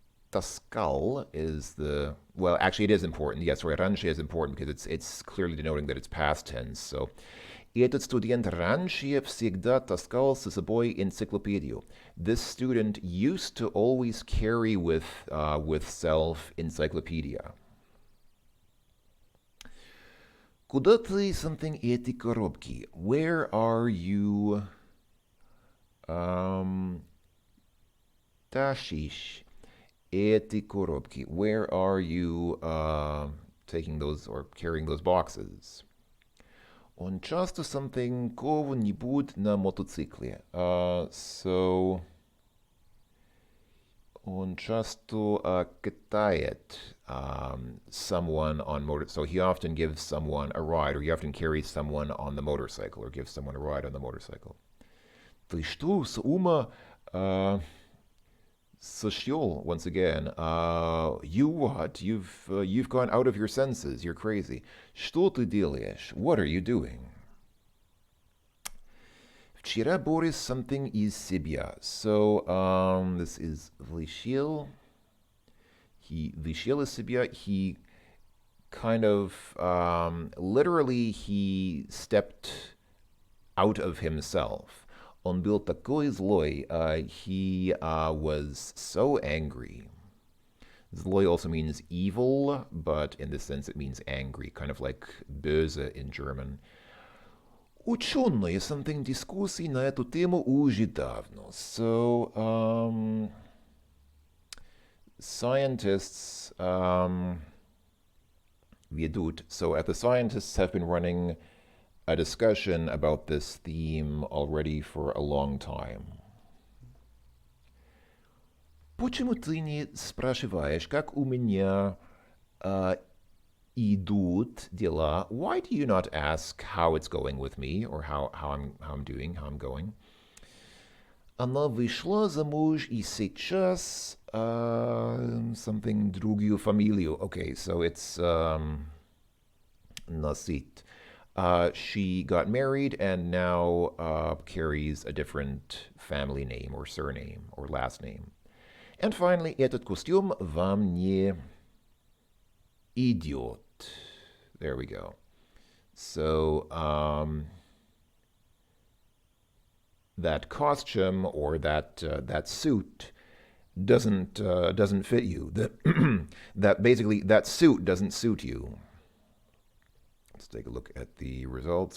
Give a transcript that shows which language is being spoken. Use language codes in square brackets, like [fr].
[ru] Таскал [en] is the, well, actually it is important. Yes, right, [ru] раньше [en] is important because it's clearly denoting that it's past tense. So, [ru] и этот студент раньше всегда таскал с собой энциклопедию. [en] This student used to always carry with self encyclopedia. [ru] Куда ты [en] something [ru] эти коробки? [en] Where are you [ru] тащишь [en] эти коробки? Where are you taking those or carrying those boxes? [ru] Он часто [en] something [ru] кого-нибудь на мотоцикле. [en] So, [ru] он часто катает [en] someone on motor. So he often gives someone a ride, or he often carries someone on the motorcycle, or gives someone a ride on the motorcycle. [ru] Ты что, с ума сошел? [en] Once again, you what? You've gone out of your senses. You're crazy. [ru] Что ты делаешь? [en] What are you doing? [ru] Вчера Борис [en] something [ru] из себя. [en] So, this is [ru] вышел. [en] He [ru] вышел из себя. [en] He kind of, literally, he stepped out of himself. [ru] Он был такой злой. [en] He was so angry. Zloi also means evil, but in this sense it means angry, kind of like böse in German. [ru] Ученые [en] something [ru] дискуссии на эту тему уже давно. [en] So, scientists [ru] ведут. [en] So, the scientists have been running a discussion about this theme already for a long time. [ru] Почему ты не спрашиваешь, как у меня идут дела? [en] Why do you not ask how it's going with me, or how I'm doing, how I'm going? [ru] Она вышла замуж и сейчас [en] something [ru] другую фамилию. [en] Okay, so it's [ru] носит. [en] She got married and now carries a different family name or surname or last name. And finally, [ru] этот костюм вам не идет. [en] There we go. So, that costume or that suit doesn't fit you. That suit doesn't suit you. Let's take a look at the results.